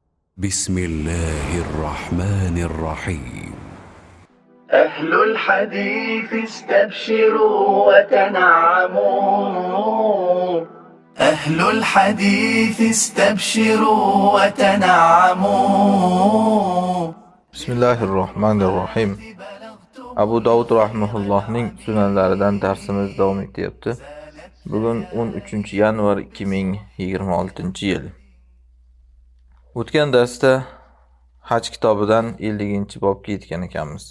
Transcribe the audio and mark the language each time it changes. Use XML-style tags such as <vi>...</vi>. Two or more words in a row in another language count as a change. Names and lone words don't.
<ar>بسم الله الرحمن الرحيم. أهل الحديث استبشروا وتنعموا. أهل الحديث استبشروا وتنعموا.</ar> <uz>Bismillahirrohmanirrohim. Abu Davud rahimahullohning sunanlaridan darsimiz davom etyapti. Bugun 13 yanvar 2026-yil. O'tgan darsda Haj kitobidan 50-bobga yetgan ekanmiz.</uz>